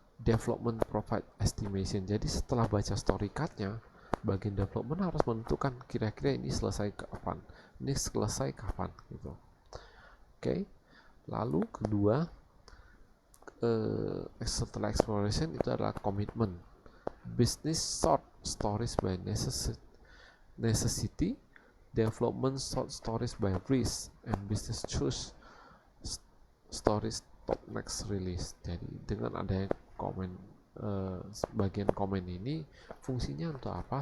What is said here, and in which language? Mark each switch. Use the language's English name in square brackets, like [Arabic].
[English] development provide estimation. [Indonesian] Jadi setelah baca story cardnya, bagian development harus menentukan kira-kira ini selesai kapan, ini selesai kapan gitu. Oke. Lalu kedua, setelah exploration itu adalah commitment. [English] Business sort stories by necessity, development sort stories by risk, and business choose stories top next release. [Indonesian] Jadi dengan adanya komen, bagian komen ini fungsinya untuk apa?